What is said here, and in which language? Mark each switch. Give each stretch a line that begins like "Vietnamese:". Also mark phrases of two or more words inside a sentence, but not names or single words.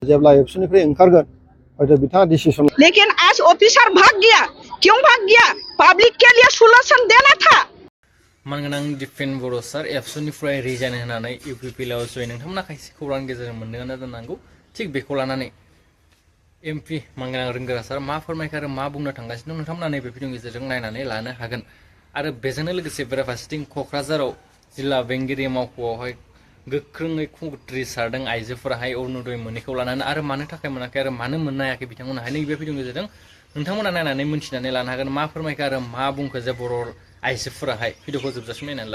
Bodo: जेब्ला एबसुनिफ्राय ओंखारगोन हयতো बिथाङा डिसिसन।
Hindi: लेकिन आज ऑफिसर भाग गया, क्यों भाग गया? पब्लिक के लिए सोल्यूशन देना था।
Bodo: मानगोनां दिपेन बर' सार एबसुनिफ्राय रिजाइन होनानै इउपिपिएलआव जयन नोंथांमोना खायसे खौरांनि गेजेरजों मोनदोंआनो जानांगौ। थिग बेखौ लानानै एमपि मानगोनां रोंगोरा सार मा फोरमायखो आरो मा बुंनो थांगासिनो दं नोंथांमोना नैबे भिडिअनि गेजेरजों नायनानै लानो हागोन। आरो बेजोंनो लोगोसे बेराफारसेथिं क'क्राझाराव जिल्ला बेंगिरि मावख'आवहाय गोख्रोङै खुंथ्रिसारदों आइजोफोराहाय अरुणोदय मोनैखौ लानानै आरो मानो थाखाय मोनाखै आरो मानो मोननो हायाखै बिथांमोनाहाय नैबे भिडिअनि गेजेरजों नोंथांमोना नायनानै मोनथिनानै लानो हागोन मा फोरमायखो आरो मा बुंखो जे बर' आइजोफोराहाय भिडिअखौ जोबजासिम नायनानै ला।